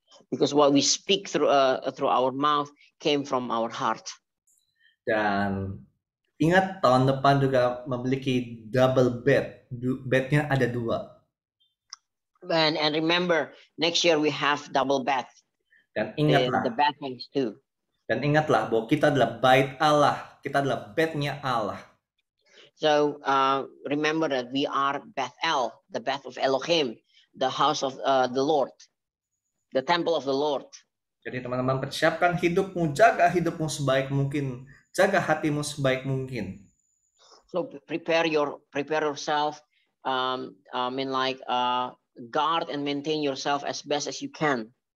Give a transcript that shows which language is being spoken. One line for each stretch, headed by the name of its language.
English: Because what we speak through our mouth came from our heart.
Indonesian: Dan ingat, tahun depan juga memiliki double bed. Bednya ada 2.
English: And remember, next year we have double bed.
Indonesian: Dan ingatlah,
English: the bed things too.
Indonesian: Dan ingatlah bahwa kita adalah bait Allah, kita adalah bednya Allah.
English: So remember that we are Bethel, the Beth of Elohim, the house of the Lord, the temple of the Lord.
Indonesian: Jadi teman-teman, persiapkan hidupmu, jaga hidupmu sebaik mungkin, jaga hatimu sebaik mungkin.
English: So prepare yourself, I mean, like, guard and maintain yourself as best as you can.